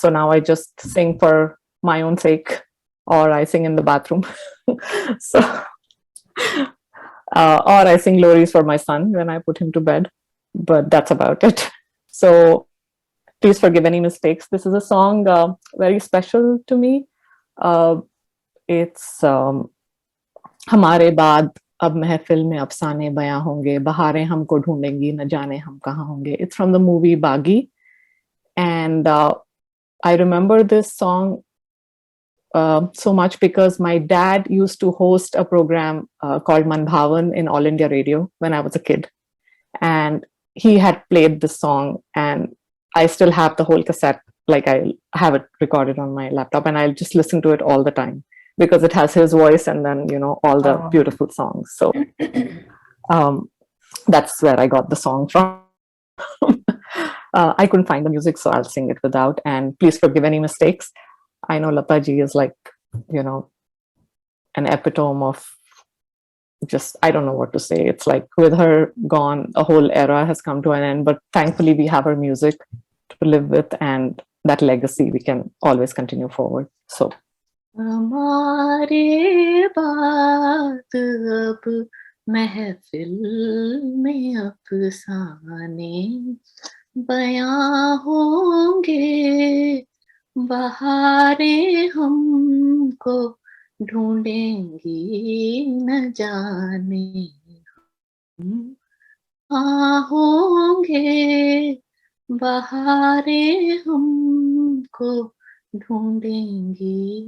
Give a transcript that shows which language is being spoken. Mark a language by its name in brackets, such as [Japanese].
[English] So now I just sing for my own sake, or I sing in the bathroom. So, or I sing glories for my son when I put him to bed, but that's about it. So please forgive any mistakes. This is a song very special to me. It's [Hindi] हमारे बाद अब महफिल में अफसाने बयां होंगे बहारें हमको ढूंढेंगी न जाने हम कहाँ होंगे. [English] It's from the movie Baghi, and I remember this song so much because my dad used to host a program called Man Bhavan in All India Radio when I was a kid, and he had played this song, and I still have the whole cassette. Like I have it recorded on my laptop, and I'll just listen to it all the time because it has his voice and then, you know, all the beautiful songs. So that's where I got the song from. I couldn't find the music, so I'll sing it without. And please forgive any mistakes. I know Lata ji is like, you know, an epitome of just, I don't know what to say. It's like with her gone, a whole era has come to an end. But thankfully, we have her music to live with, and that legacy we can always continue forward. So. [Hindi] हमारे बाद अब महफिल में अफसाने बयां होंगे बहारें हमको ढूंढेंगी न जाने हम होंगे बहारें हमको ढूंढेंगी